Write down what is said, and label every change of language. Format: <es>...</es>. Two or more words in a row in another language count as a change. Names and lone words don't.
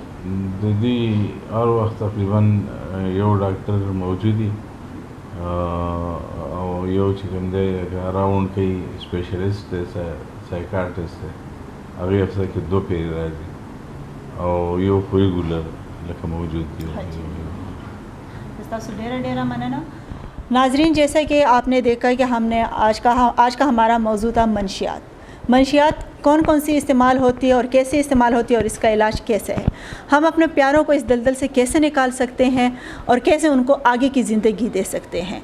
<ps>د دې هر وخت تقریبا یو ډاکټر موجود دي او یو چې کوم دی راوند کوي سپیشلیسټ دی سایکاټرسټ دی هغې هفته کې 2 پیری راځي او یو خو ریګولر لکه موجود دی. تاسو ډیره ډیره مننه.</ps> <ur>ناظرین جیسا کہ آپ نے دیکھا کہ ہم نے آج کا ہمارا موضوع تھا منشیات کون کون سی استعمال ہوتی ہے اور کیسے استعمال ہوتی ہے اور اس کا علاج کیسے ہے. ہم اپنے پیاروں کو اس دلدل سے کیسے نکال سکتے ہیں اور کیسے ان کو آگے کی زندگی دے سکتے ہیں.</ur>